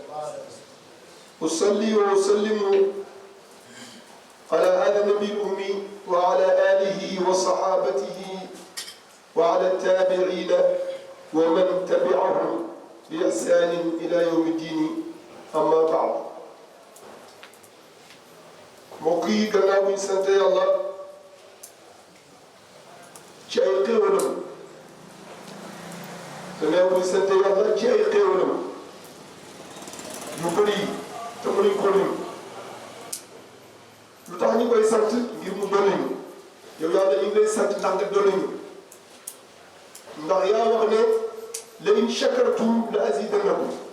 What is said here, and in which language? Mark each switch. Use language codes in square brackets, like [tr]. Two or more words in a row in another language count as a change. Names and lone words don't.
[ar] أصلي وأسلم على هذا النبي الأمي وعلى آله وصحابته وعلى التابعين ومن تبعهم بإحسان إلى يوم الدين أما بعد. [wo] مقي gannaaw sant Yàlla ci ay xéewalam gannaaw sant Yàlla ci ay xéewalam yu bëri te mënuñ ko lim lu tax ñu koy sant ngir mu dolli ñu yow Yàlla ñu ngi lay sant ndax nga dolli ñu ndax yaa wax ne [ar] لئن شكرتم لأزيدنكم